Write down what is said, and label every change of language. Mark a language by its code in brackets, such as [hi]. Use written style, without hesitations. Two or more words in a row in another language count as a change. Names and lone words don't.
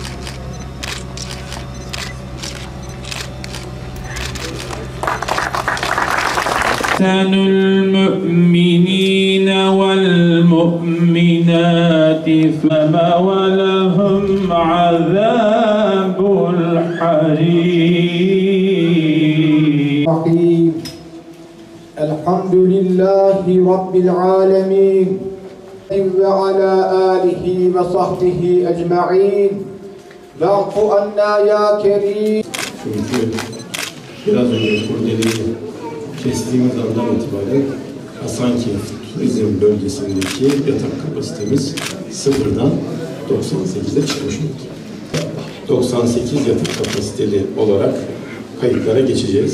[ar] المؤمنين والمؤمنات فما ولهم عذاب الحريق. الحمد لله رب العالمين وعلى آله وصحبه أجمعين واعف عنا يا كريم. [tr] Çünkü biraz önce kurdeleyi kestiğimiz andan itibaren Hasankeyf turizm bölgesindeki yatak kapasitemiz sıfırdan 98'e çıkmış oldu. 98 yatak kapasiteli olarak kayıtlara geçeceğiz.